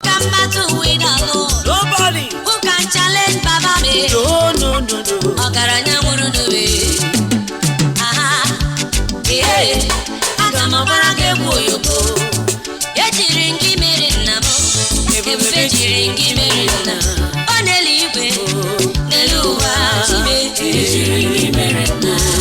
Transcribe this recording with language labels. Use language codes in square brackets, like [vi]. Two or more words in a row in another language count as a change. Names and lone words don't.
[en] Can battle with the Lord? Nobody. Who can challenge Baba me? No, no, no, no. [ig] Ọgaranya nwụrụ n'obe. Aha. Ee, aga m agbara gị egwu oyoko. Ejiri m gị mere nna m. Ebube jiri m gị mere nna. Ọ n'eluigwe, Oh. n'elu ụwa. Chime, Ejiri gị mere mma.